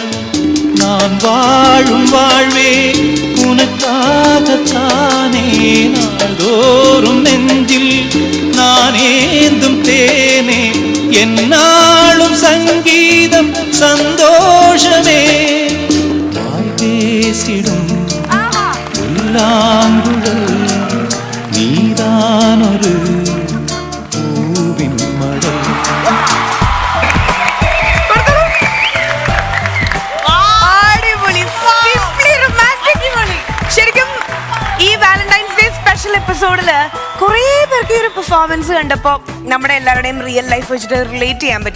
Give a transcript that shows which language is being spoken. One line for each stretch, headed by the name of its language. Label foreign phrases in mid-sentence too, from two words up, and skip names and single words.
Tamil: நான் வாழும் வாழ்வே உனக்காகத்தானே நாள்தோறும் நெஞ்சில் நான் ஏந்தும் தேனே என்னாலும் சங்கீதம் சந்தோஷமே வாய் பேசிடும் புல்லாங்குழல் நீதானொரு பூவின் மடல்.
Malayalam: ശരിക്കും ഈ
English: Valentine's Day special
Malayalam: എപ്പിസോഡില് കുറെ പേർക്ക് ഈ ഒരു പെർഫോമൻസ് കണ്ടപ്പോ നമ്മുടെ എല്ലാവരുടെയും
English: real life
Malayalam: വെച്ചിട്ട് റിലേറ്റ് ചെയ്യാൻ പറ്റി.